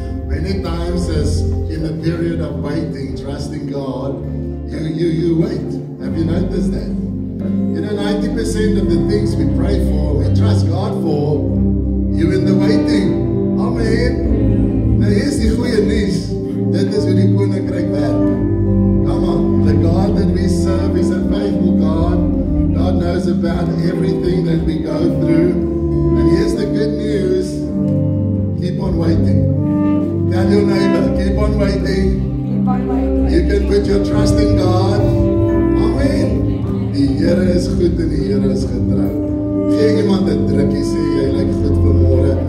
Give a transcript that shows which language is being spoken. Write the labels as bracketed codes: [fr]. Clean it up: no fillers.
[en] Many times as in the period of waiting, trusting God, you wait. Have you noticed that? You know, 90% of the things we pray for, we trust God for, you in the waiting. [af] Amen. Nou is die goeie nuus. Dit is hoe die koninkryk werk. [en] Come on, the God that we serve is a faithful God. God knows about everything that we go through. And here's the good news. Keep on waiting. Tell your neighbor, keep on waiting. Keep on waiting. You can put your trust in God. [af] Amen. Die Here is goed en die Here is getrou. Gee iemand 'n drukkie, sê jy lyk goed vanmôre.